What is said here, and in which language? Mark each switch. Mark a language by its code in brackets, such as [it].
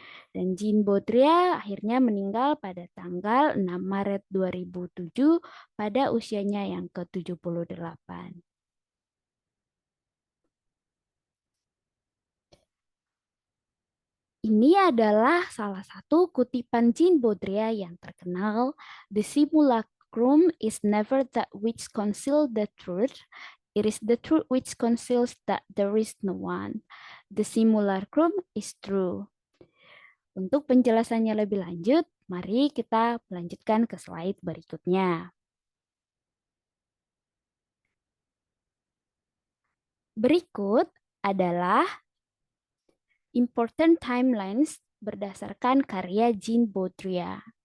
[id] Dan Jean Baudrillard akhirnya meninggal pada tanggal 6 Maret 2007 pada usianya yang ke-78. Ini adalah salah satu kutipan Jean Baudrillard yang terkenal. [en] The simulacrum is never that which conceals the truth. It is the truth which conceals that there is no one. The simulacrum is true. [id] Untuk penjelasannya lebih lanjut, mari kita melanjutkan ke slide berikutnya. Berikut adalah important timelines berdasarkan karya Jean Baudrillard.